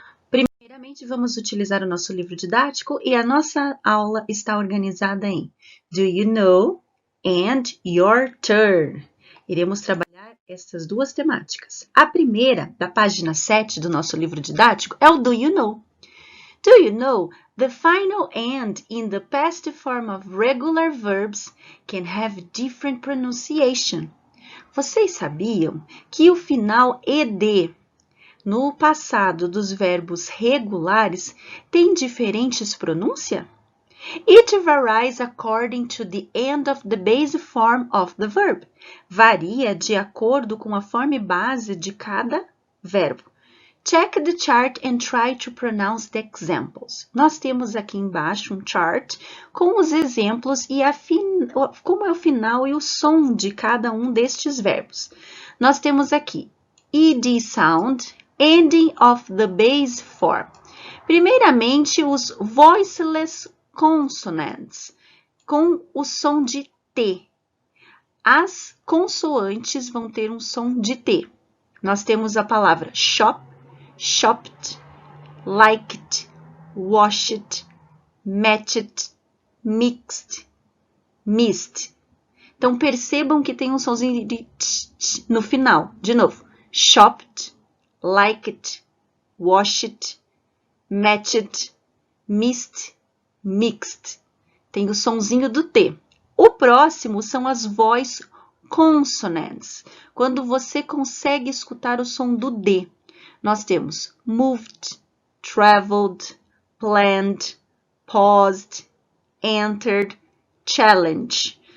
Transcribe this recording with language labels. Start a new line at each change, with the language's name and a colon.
Portuguese: Primeiramente, vamos utilizar o nosso livro didático e a nossa aula está organizada em Do You Know and Your Turn. Iremos trabalhar essas duas temáticas. A primeira, da página 7 do nosso livro didático, é o Do You Know?
English: Do you know the final and in the past form of regular verbs can have different pronunciation?
Portuguese: Vocês sabiam que o final ed no passado dos verbos regulares tem diferentes pronúncias?
English: It varies according to the end of the base form of the verb.
Portuguese: Varia de acordo com a forma base de cada verbo.
English: Check the chart and try to pronounce the examples.
Portuguese: Nós temos aqui embaixo um chart com os exemplos e como é o final e o som de cada um destes verbos. Nós temos aqui
English: ed sound, ending of the base form.
Portuguese: Primeiramente, os voiceless consonants, com o som de T. As consoantes vão ter um som de T. Nós temos a palavra shop, shopped, liked, washed, matched, mixed, missed. Então, percebam que tem um somzinho de t no final. De novo, shopped, liked, washed, matched, missed, mixed. Tem o sonzinho do T. O próximo são as voice consonants. Quando você consegue escutar o som do D. Nós temos moved, traveled, planned, paused, entered, challenge.